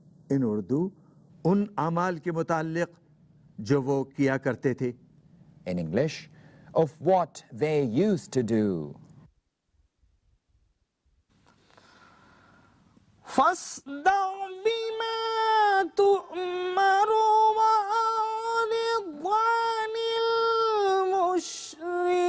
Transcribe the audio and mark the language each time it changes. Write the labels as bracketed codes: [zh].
[en] In Urdu, [ur] उन अमाल के मुताल्लिक जो वो किया करते थे. [en] In English, of what they used to do. [ar] فاصدع بما تؤمر وأعرض عن المشركين.